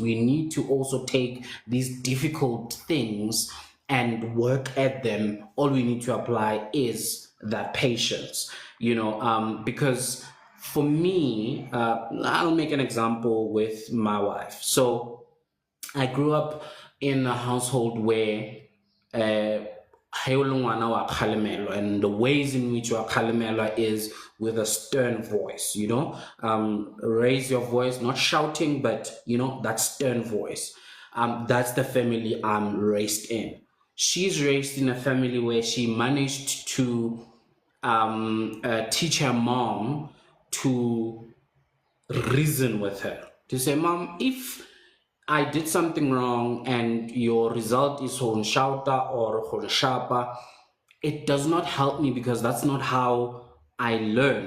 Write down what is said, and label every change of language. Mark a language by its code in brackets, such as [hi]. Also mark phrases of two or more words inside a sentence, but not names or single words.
[en] We need to also take these difficult things and work at them. All we need to apply is that patience, because for me, I'll make an example with my wife. So I grew up in a household where [st] ha o le ngwana wa kgalemelwa, [en] and the ways in which you are kgalemelwa is with a stern voice, raise your voice, not shouting, but that stern voice. That's the family I'm raised in. She's raised in a family where she managed to teach her mom to reason with her, to say, Mom, if I did something wrong and your result is honshauta or honshapa, it does not help me, because that's not how I learn.